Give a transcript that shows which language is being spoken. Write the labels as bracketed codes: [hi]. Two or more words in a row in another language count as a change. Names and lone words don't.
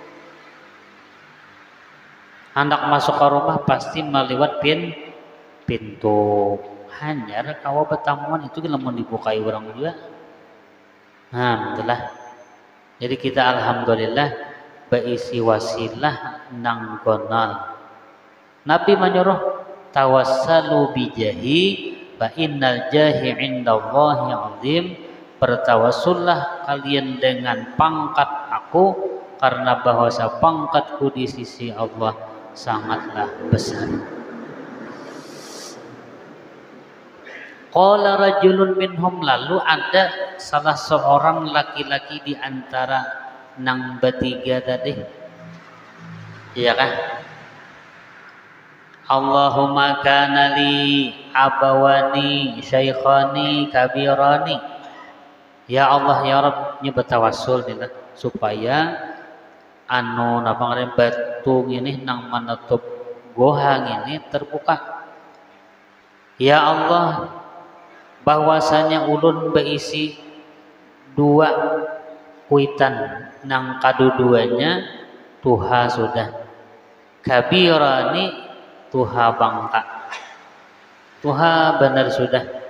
[id] Hendak masuk ke rumah pasti meliwat pintu. [bjn] Hanya kawa pertemuan itu lamun dibukai orang juga. Alhamdulillah. Jadi kita alhamdulillah berisi wasilah nang gonal. [id] Nabi menyuruh [ar] توسلوا بجاهي فإن جاهي عند الله عظيم. [id] Bertawassullah kalian dengan pangkat aku, karena bahwasa pangkatku di sisi Allah sangatlah besar. [ar] قال رجل منهم, [bjn] lalu ada salah seorang laki-laki di antara nang bertiga tadi. [id] Iya kan? [ar] اللهم كان لي أبوان شيخان كبيران. يا الله يا رب, [bjn] nya bertawassul nih supaya batu ini nang menutup gohang ini terbuka. Ya Allah, bahwasanya ulun berisi 2 kuitan nang kaduduanya tuha sudah, kabirani tuha bangka, tuha benar sudah.